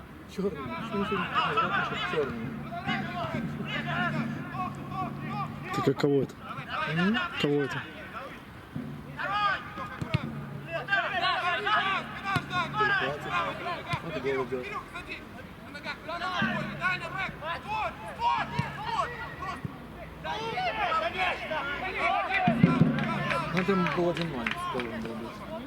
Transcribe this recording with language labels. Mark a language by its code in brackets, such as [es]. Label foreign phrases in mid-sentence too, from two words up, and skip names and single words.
[uk] Чорний. Що він сьогодні грати, що чорний? [ru] Так а кого это? Кого это? Вот и гол идет. Ну там был 1-0, должен был быть.